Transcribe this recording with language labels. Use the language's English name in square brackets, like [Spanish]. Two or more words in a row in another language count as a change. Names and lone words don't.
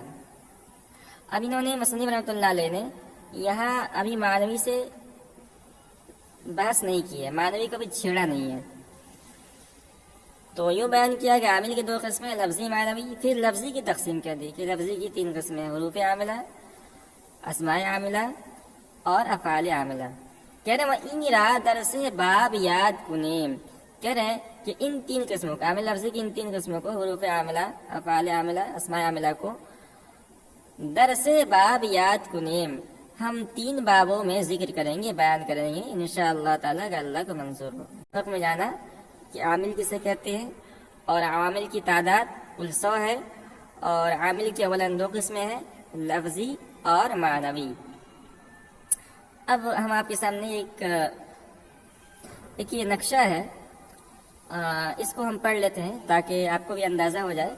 [Urdu] اب انہوں نے مصنف رحمۃ اللہ علیہ نے یہاں ابھی معنوی سے بحث نہیں کی ہے، معنوی کبھی چھیڑا نہیں ہے. تو یوں بیان کیا کہ عامل کی 2 قسمیں، لفظی معنوی. پھر لفظی کی تقسیم کر دی کہ لفظی کی 3 قسمیں ہیں: حروف عاملہ، اسماء عاملہ اور افعال عاملہ. کہہ رہے ہیں [Persian] ان را درس باب یاد کنیم. [Urdu] کہہ رہے ہیں کہ ان 3 قسموں کو، عامل لفظی کی ان 3 قسموں کو، حروف عاملہ، افعال عاملہ، اسماء عاملہ کو [Persian] درس باب یاد کنیم، [Urdu] ہم 3 بابوں میں ذکر کریں گے، بیان کریں گے [Arabic] انشاءاللہ تعالیٰ [Urdu] اگر اللہ کو منظور ہو. حق میں جانا کہ عامل کسے کہتے ہیں اور عوامل کی تعداد کل 100 ہے، اور عامل کی اولاً 2 قسمیں ہیں: لفظی اور معنوی. اب ہم آپ کے سامنے ایک یہ نقشہ ہے، اس کو ہم پڑھ لیتے ہیں تاکہ آپ کو بھی اندازہ ہو جائے.